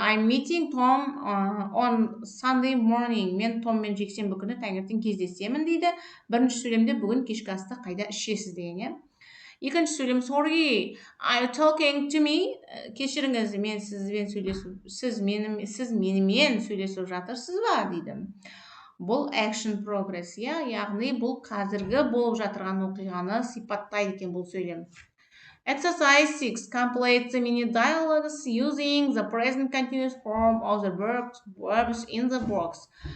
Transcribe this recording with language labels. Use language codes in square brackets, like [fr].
[en] I'm meeting Tom on Sunday morning. [kk] Мен Томмен жексенбі күні таңертең кездесемін дейді. Бірінші сөйлемде бүгін кешкі асты қайда ішесіз деген, иә. Екінші сөйлем, [en] sorry, are you talking to me? [kk] Кешіріңіз, мен сіз менімен сөйлесіп жатырсыз ба дейді. Бұл action progress, иә, яғни бұл қазіргі болып жатырған оқиғаны сипаттайды екен бұл сөйлем. [en] Exercise 6. Complete the mini dialogues using the present continuous form of the verbs in the box.